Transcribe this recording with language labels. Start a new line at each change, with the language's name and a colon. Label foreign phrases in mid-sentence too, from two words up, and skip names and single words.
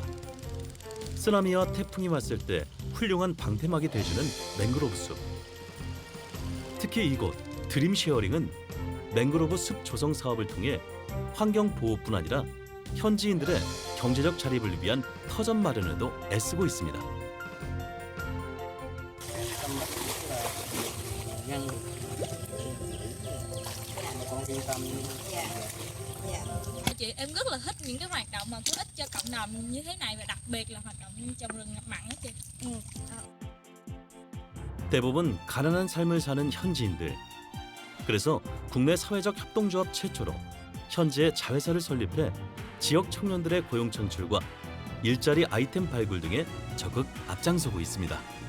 Korean: 쓰나미와 태풍이 왔을 때 훌륭한 방패막이 돼주는 맹그로브 숲. 특히 이곳 드림 쉐어링은 맹그로브 숲 조성 사업을 통해 환경 보호뿐 아니라 현지인들의 경제적 자립을 위한 터전 마련에도 애쓰고 있습니다.
Vietnamese: Chị em rất là thích những cái hoạt động mà có ích cho cộng đồng như thế này và đặc biệt là hoạt động trồng rừng ngập mặn đó chị.
Korean: 대부분 가난한 삶을 사는 현지인들. 그래서 국내 사회적 협동조합 최초로 현지에 자회사를 설립해 지역 청년들의 고용 창출과 일자리 아이템 발굴 등에 적극 앞장서고 있습니다.